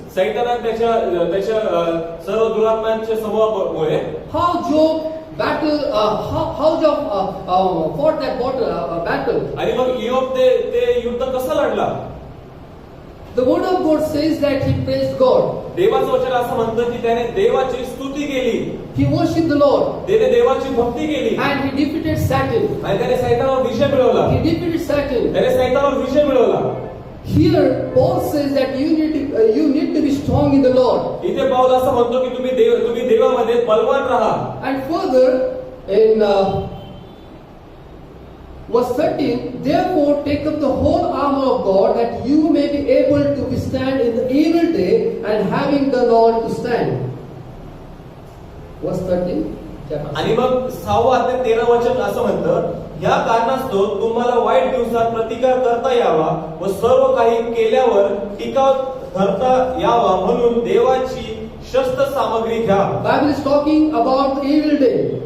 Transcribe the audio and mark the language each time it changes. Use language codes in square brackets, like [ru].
[mr] सैतानाने त्याच्या सर्व दुरात्म्यांच्या समूहामुळे [en] How Job how Job fought that battle. [mr] आणि मग इयोब ते युद्ध कसं लढला? [en] The word of God says that he praised God. [mr] देवाचं वचन असं म्हणतं की त्याने देवाची स्तुती केली. [en] He worshipped the Lord. [mr] त्याने देवाची भक्ती केली [en] And he defeated Satan. [mr] आणि त्याने सैतानावर विजय मिळवला. [en] He defeated Satan. [mr] त्याने सैतानावर विजय मिळवला. [en] Here Paul says that you need to be strong in the Lord. [mr] इथे पाऊल असं म्हणतो की तुम्ही देवामध्ये बलवान राहा. [en] And further in verse 13, therefore take up the whole armor of God that you may be able to withstand in the evil day and having done all to stand. Verse 13. [mr] आणि मग 6 अध्याय 13 वचन असं म्हणतं, या कारणास्तव तुम्हाला वाईट दिवसात प्रतिकार करता यावा व सर्व काही केल्यावर टिकाव धरता यावा म्हणून देवाची शस्त्र सामग्री घ्या. [en] Bible is talking about the evil day.